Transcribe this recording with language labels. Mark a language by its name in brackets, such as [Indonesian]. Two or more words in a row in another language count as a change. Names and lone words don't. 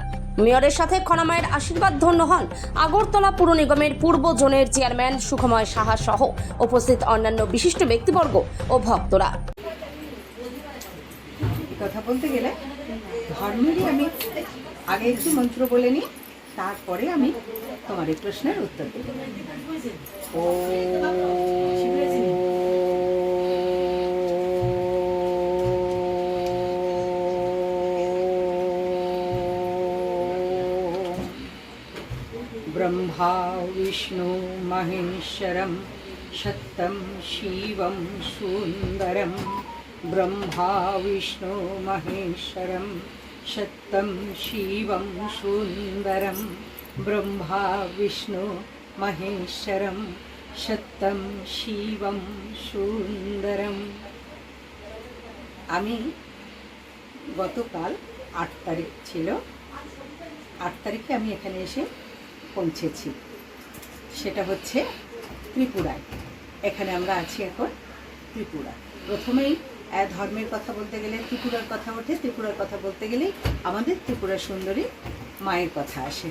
[Bangla] মেয়রের সাথে খনামায়ের আশীর্বাদ ধন্য হন আগরতলা পুর নিগমের পূর্ব জোনের চেয়ারম্যান সুখময় সাহা সহ উপস্থিত অন্যান্য বিশিষ্ট ব্যক্তিবর্গ ও ভক্তরা। কথা বলতে গেলে ধর্মেরই আমি আগে একটু মন্ত্র বলে নিই, তারপরে আমি তোমার এই প্রশ্নের উত্তর দেব। [Sanskrit] ও ब्रह्मा विष्णु महेश्वरं सत्यं शिवं सुंदरं। ब्रह्मा विष्णु महेश्वरं सत्यं शिवं सुंदरं। ब्रह्मा विष्णु महेश्वरं सत्यं शिवं सुंदरं। [Bangla] আমি গতকাল 8 তারিখ ছিল, 8 তারিখে আমি এখানে এসে পৌঁছেছি। সেটা হচ্ছে ত্রিপুরায়। এখানে আমরা আছি এখন ত্রিপুরা। প্রথমেই ধর্মের কথা বলতে গেলে ত্রিপুরার কথা ওঠে, ত্রিপুরার কথা বলতে গেলেই আমাদের ত্রিপুরা সুন্দরী মায়ের কথা আসে।